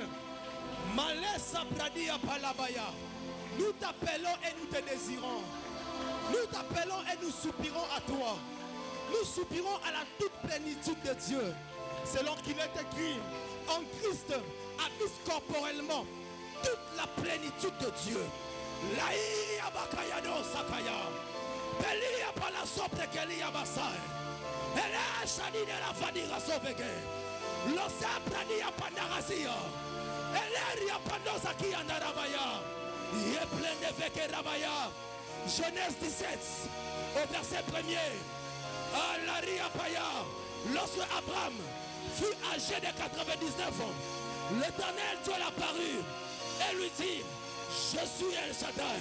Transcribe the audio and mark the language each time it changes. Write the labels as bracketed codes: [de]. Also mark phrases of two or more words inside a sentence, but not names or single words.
[fr] Malesa Pradia Palabaya. Nous t'appelons et nous te désirons. Nous t'appelons et nous soupirons à toi. Nous soupirons à la toute plénitude de Dieu. Selon qu'il est écrit, en Christ habite corporellement toute la plénitude de Dieu. Laïa Bakayano Sakaya. Belia Palasopre Kelia Basai. Ela Shani de la Fadira Sovege. Losa Pradia Pandarazia. Eleria Pandosaki Andarabaya. Yé plein de Veke Rabaya. Genèse 17, au verset 1er. Lorsque Abraham fut âgé de 99 ans, l'Éternel Dieu l'apparut et lui dit, je suis El Shaddai.